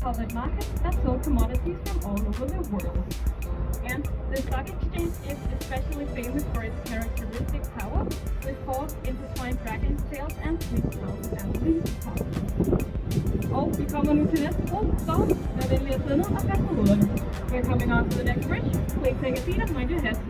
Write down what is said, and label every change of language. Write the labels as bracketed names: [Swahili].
[English] outlet market that sell commodities from all over the world. And the stock exchange is especially famous for its characteristic tower with 4 intertwined dragon tails and 3,000 leaf tops. [Danish] Og vi kommer nu til næste bro, så vær venlig at sidde ned og pas på hovederne. [English] We're coming on to the next bridge. Please take a seat and mind your head.